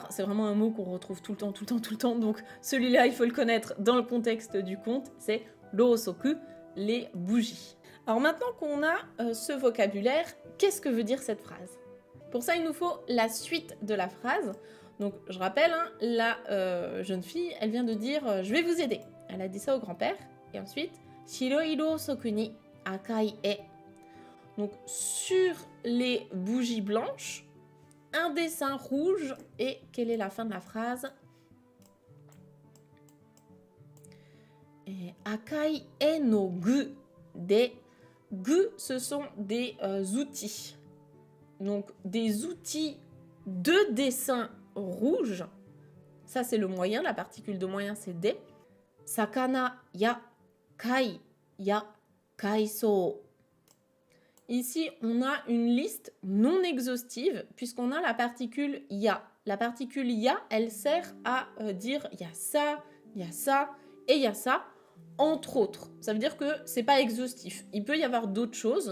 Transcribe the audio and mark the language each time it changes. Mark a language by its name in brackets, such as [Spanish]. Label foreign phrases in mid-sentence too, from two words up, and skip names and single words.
[French] C'est vraiment un mot qu'on retrouve tout le temps. Donc celui-là il faut le connaître dans le contexte du conte. C'est rosoku, les bougies. Alors maintenant qu'on a ce vocabulaire, qu'est-ce que veut dire cette phrase? Pour ça, il nous faut la suite de la phrase. Donc, je rappelle, hein, la jeune fille, elle vient de dire je vais vous aider. Elle a dit ça au grand-père. Et ensuite, [Japanese] 白いろうそくに赤い絵. [French] Donc, sur les bougies blanches, un dessin rouge. Et quelle est la fin de la phrase? [Japanese] 赤い絵の具で. [French] Gu, ce sont des outils. Donc, des outils de dessin rouge. Ça, c'est le moyen. La particule de moyen, c'est de. [Japanese] 魚や貝や海藻. [French] Ici, on a une liste non exhaustive puisqu'on a la particule ya. La particule ya, elle sert à dire il y a ça et il y a ça, entre autres. Ça veut dire que c'est pas exhaustif. Il peut y avoir d'autres choses.